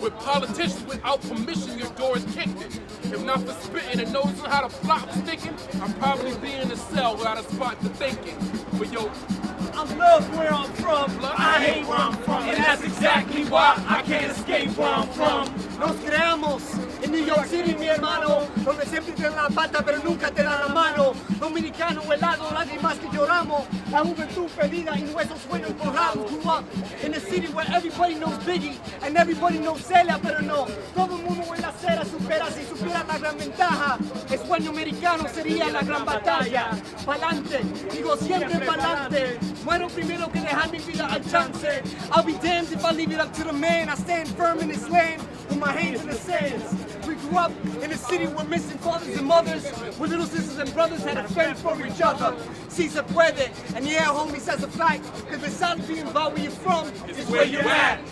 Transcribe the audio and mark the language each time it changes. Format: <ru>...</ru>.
<en>With politicians without permission, your door is kicked in. If not for spitting and noticing how the plot was sticking, I'd probably be in a cell without a spot to thinking. But yo, I love where I'm from, but I hate where I'm from, and that's exactly why I can't escape where I'm from.</en> <es>Nos creamos en New York City, mi hermano, donde siempre te dan la pata pero nunca te dan la mano. Dominicano helado, lágrimas que lloramos, la juventud perdida y nuestros sueños borrados.</es> <en>Grew up in a city where everybody knows Biggie and everybody knows Celia,</en> <es>pero no, todo el mundo en la acera supera si supiera la gran ventaja. El sueño americano sería la gran batalla. Pa'lante, digo siempre pa'lante. Muero primero que dejar mi vida al chance.</es> <en>I'll be damned if I leave it up to the man. I stand firm in this land with my hands in the sands. We grew up in a city where missing fathers and mothers, where little sisters and brothers had to fend for each other.</en> <es>Si se puede,</es> <en>and yeah, homies, that's a fact. Cause besides being about where you're from, it's where you're at.</en>